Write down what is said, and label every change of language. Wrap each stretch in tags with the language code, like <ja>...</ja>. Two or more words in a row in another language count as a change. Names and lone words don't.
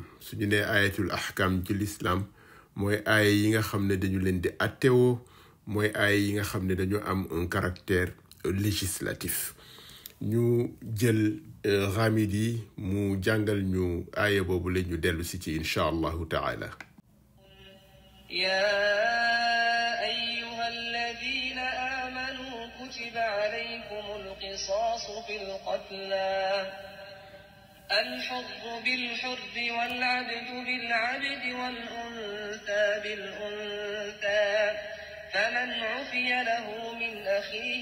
<wo>suñu nee</wo> <ar>آيات الأحكام</ar> <wo>ci lislaam mooy aaya yi nga xam ne dañu leen di attewoo, mooy aaya yi nga xam ne dañu am</wo> <fr>un caractère législatif.</fr> <wo>ñu jël Ghamidi mu jàngal ñu aaya boobu la ñu dellu si ci</wo> <ar>إن شاء الله تعالى. يا أيها الذين آمنوا كتب عليكم القصاص في القتلى الحر بالحر والعبد بالعبد والأنثى بالأنثى فمن عفي له من أخيه</ar>